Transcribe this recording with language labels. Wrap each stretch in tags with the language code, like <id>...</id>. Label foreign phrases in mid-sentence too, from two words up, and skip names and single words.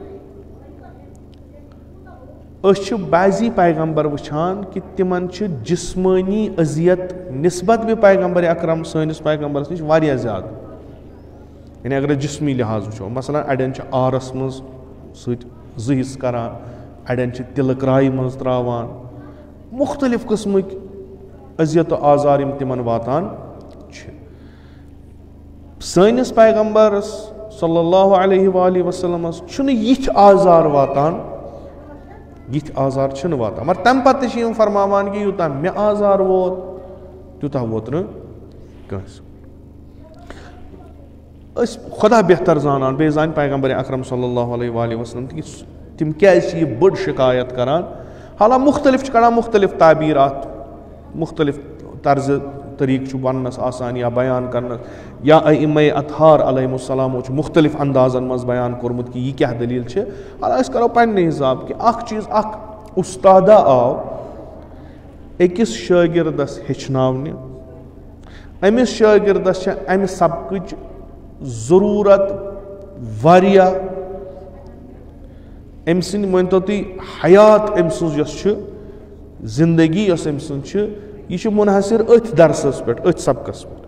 <ks>أسۍ چھِ بعضی پیغمبر وٕچھان کہِ تِمن چھِ جسمٲنی اذیت نسبت بہِ پیغمبر اکرم سٲنِس پیغمبرس نِش واریاہ زیادٕ یعنی اگر أسۍ جسمی لحاظ وٕچھو مثلاً اڑٮ۪ن چھِ آرس منٛز سۭتۍ زٕ حِصہٕ کران اڑٮ۪ن چھِ تِلہٕ کرایہِ منٛز تراوان مختلف قسمک اذیت و آزار یم تمن واتان چھ. سٲنِس پیغمبرس صلی اللہ علیہ وآلہ وسلم چھُنہٕ یِتھ آزار واتان, یِتھ آزار چھِنہٕ واتان, مگر تمہِ پتہٕ تہِ چھِ یِم فرماوان کہِ یوٗتاہ مےٚ آزار ووت تیوٗتاہ ووت نہٕ کٲنٛسہِ. أسۍ خۄدا بہتر زانان, بیٚیہِ زانہِ پیغمبر اکرم صلی اللہ علیہ وآلہ وسلم کہِ تِم کیازِ چھِ یہِ بٔڑ شکایت کران. حالانکہ مختلف چھِ کڑان مختلف تعبیرات, مختلف طرزٕ طریقہٕ چھُ وننس آسان یا بیان کرنس, یا ائمہ اطہار علیہ السلامو چھُ مختلف اندازن منٛز بیان کوٚرمُت کہِ یہِ کیاہ دلیٖل چھِ. حالانکہ أسۍ کرو پننہِ حساب کہِ اکھ چیٖز, اکھ اُستادا آو أکِس شٲگِردس ہیٚچھناونہِ, أمِس شٲگِردس چھِ امہِ سبقٕچ ضروٗرت واریاہ, أمۍ سٕنٛدۍ مٲنتو تُہۍ حیات أمۍ سٕنٛز یۄس چھِ زندگی یۄس أمۍ سٕنٛز چھِ یہِ چھِ مُنحصر أتھۍ درسس پٮ۪ٹھ, أتھۍ سبقس پٮ۪ٹھ.</ks>